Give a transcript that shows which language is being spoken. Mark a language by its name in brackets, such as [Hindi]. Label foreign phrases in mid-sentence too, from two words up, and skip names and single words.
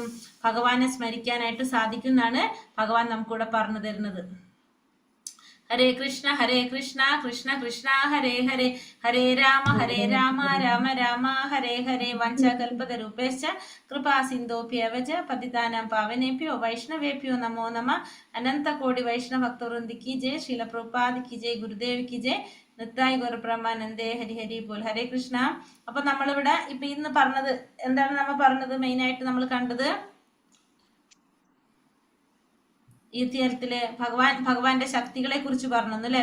[Malayalam] ഭഗവാനെ സ്മരിക്കാനായിട്ട് സാധിക്കും എന്നാണ് ഭഗവാൻ നമുക്കിവിടെ പറഞ്ഞു തരുന്നത്. [Sanskrit] ഹരേ കൃഷ്ണ കൃഷ്ണ കൃഷ്ണ ഹരേ ഹരേ, ഹരേ രാമ രാമ രാമ ഹരേ ഹരേ. വഞ്ചകൽപതരൂപേശ്ച കൃപാ സിന്ധോഭ്യവച പതിതാനാം പാവനേഭ്യോ വൈഷ്ണവേഭ്യോ നമോ നമ. [Hindi] अनंत कोटि वैष्णव भक्तवृंद की जय. शील प्रभुपाद की जय. गुरुदेव की जय. [Bangla] নিত্তাই গৌরব্রহ্মানন্দে হরি হরি বোল. [Sanskrit] ഹരേ കൃഷ്ണ. [Malayalam] അപ്പൊ നമ്മളിവിടെ ഇപ്പൊ ഇന്ന് പറഞ്ഞത് എന്താണ്? നമ്മൾ പറഞ്ഞത് മെയിൻ ആയിട്ട് നമ്മൾ കണ്ടത് ഈ തീരത്തില് ഭഗവാന്റെ ശക്തികളെ കുറിച്ച് പറഞ്ഞു അല്ലേ.